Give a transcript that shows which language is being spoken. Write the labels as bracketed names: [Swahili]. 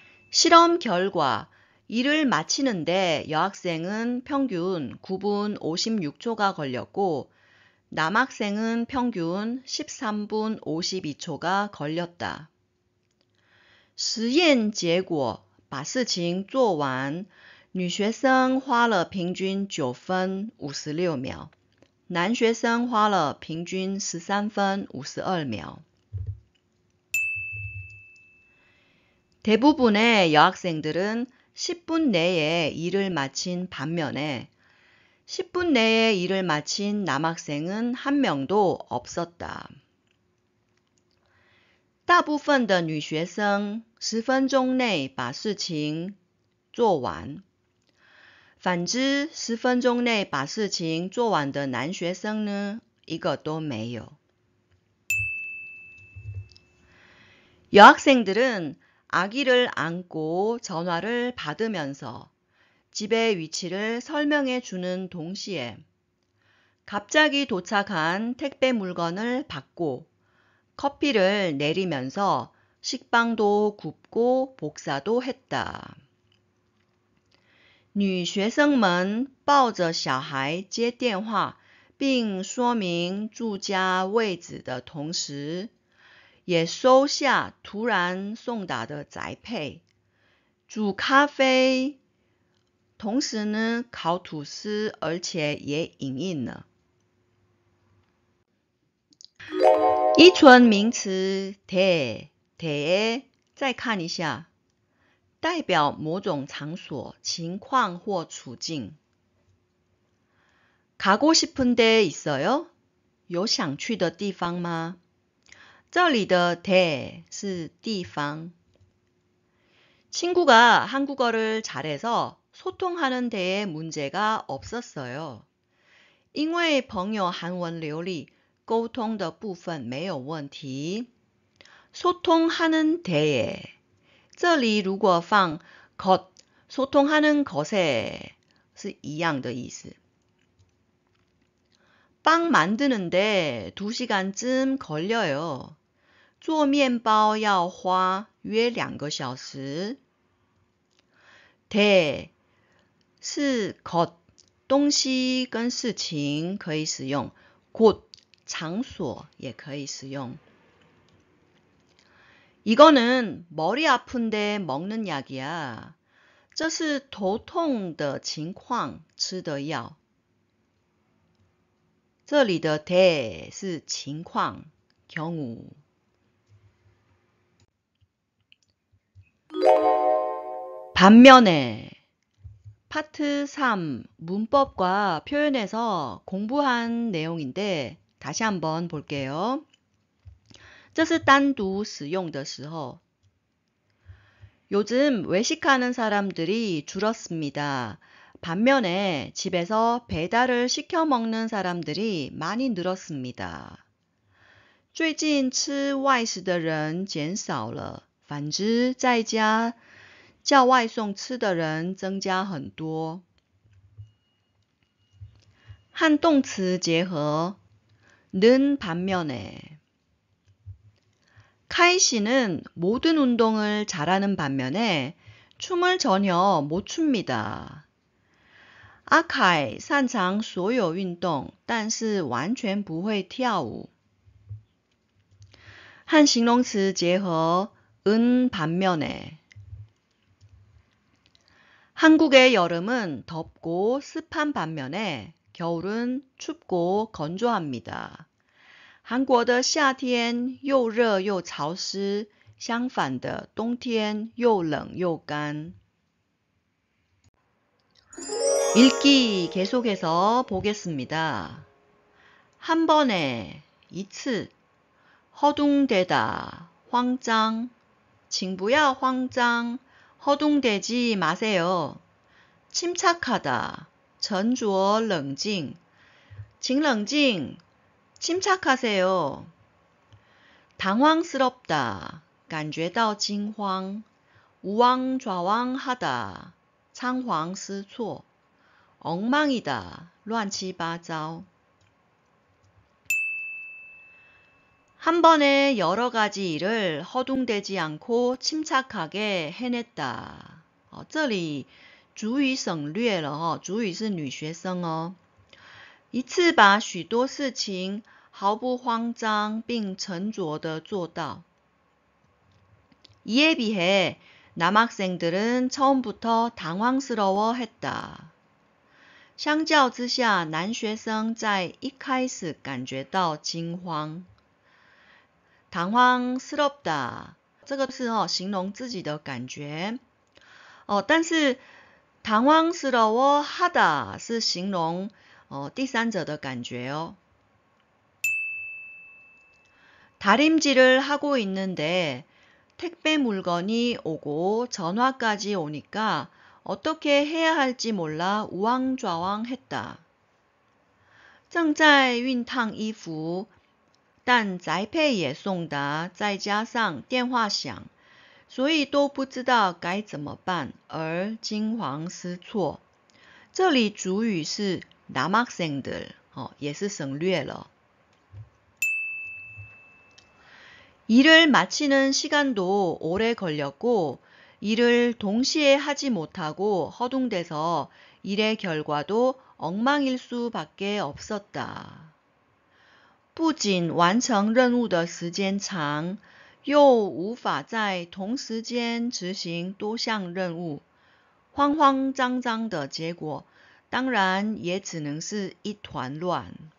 [Korean] 실험 결과, 일을 마치는데 여학생은 평균 9분 56초가 걸렸고 남학생은 평균 13분 52초가 걸렸다. [Chinese] 实验结果把事情做完，女学生花了平均9分56秒，男学生花了平均13分52秒。 [Korean] 대부분의 여학생들은 10분 내에 일을 마친 반면에 10분 내에 일을 마친 남학생은 한 명도 없었다. [Chinese] 大部分的女学生10分钟内把事情做完，反之10分钟内把事情做完的男学生呢，一个都没有。 [Korean] 여학생들은 아기를 안고 전화를 받으면서 집의 위치를 설명해 주는 동시에 갑자기 도착한 택배 물건을 받고 커피를 내리면서 식빵도 굽고 복사도 했다. [Chinese] 女学生们抱着小孩接电话并说明住家位置的同时也收下突然送达的宅配，煮咖啡，同时呢烤吐司，而且也影印了。依纯名词 대에 再看一下，代表某种场所、情况或处境。 [Korean] 가고 싶은 데 있어요? [Chinese] 有想去的地方吗？这里的대是地方。 [Korean] 친구가 한국어를 잘해서 소통하는 데에 문제가 없었어요. [Chinese] 因为朋友韩文流利，沟通的部分没有问题。 [Korean] 소통하는 데에 [Chinese] 这里如果放것 [Korean] 소통하는 것에 [Chinese] 是一样的意思。 [Korean] 빵 만드는데 2시간쯤 걸려요. [Chinese] 做面包要花约2个小时。 대是것东西跟事情可以使用，곳场所也可以使用。 [Korean] 이거는 머리 아픈데 먹는 약이야. [Chinese] 这是头痛的情况吃的药。这里的대是情况경우。 [Korean] 반면에 파트 3 문법과 표현에서 공부한 내용인데 다시 한번 볼게요. [Chinese] 这是单独使用的时候。 [Korean] 요즘 외식하는 사람들이 줄었습니다. 반면에 집에서 배달을 시켜 먹는 사람들이 많이 늘었습니다. [Chinese] 最近吃外食的人减少了，反之在家叫外送吃的人增加很多。和动词结合， [Korean] 는 반면에 카이씨는 모든 운동을 잘하는 반면에 춤을 전혀 못 춥니다. [Chinese] 阿凯擅长所有运动，但是完全不会跳舞。和形容词结合， [Korean] 은 반면에 한국의 여름은 덥고 습한 반면에 겨울은 춥고 건조합니다. [Chinese] 韩国的夏天又热又潮湿，相反的冬天又冷又干。 [Korean] 읽기 계속해서 보겠습니다. 한 번에, 2次, 허둥대다, [Chinese] 慌张, [Korean] 친구야慌张, 허둥대지 마세요. [Chinese] 침착하다, 沉着冷静, 请冷静, [Korean] 침착하세요. 당황스럽다, [Chinese] 感觉到惊慌, [Korean] 우왕좌왕하다, [Chinese] 仓皇失措, [Korean] 엉망이다, [Chinese] 乱七八糟. [Korean] 한 번에 여러 가지 일을 허둥대지 않고 침착하게 해냈다. [Chinese] 这里主语省略了，主语是女学生哦。一次把许多事情毫不慌张并沉着地做到。 [Korean] 이에 비해 남학생들은 처음부터 당황스러워했다. [Chinese] 相较之下，男学生在一开始感觉到惊慌。 당황스럽다，这个是形容自己的感觉。但是당황스러워하다是形容第三者的感觉哦。 [Korean] 다림질을 하고 있는데 택배 물건이 오고 전화까지 오니까 어떻게 해야 할지 몰라 우왕좌왕했다. [Chinese] 正在熨烫衣服，但宅配也送达，再加上电话响，所以都不知道该怎么办，而惊慌失措。这里主语是남학생들，也是省略了。 [Korean] 일을 마치는 시간도 오래 걸렸고 일을 동시에 하지 못하고 허둥대서 일의 결과도 엉망일 수밖에 없었다. [Chinese] 不仅完成任务的时间长，又无法在同时间执行多项任务，慌慌张张的结果，当然也只能是一团乱。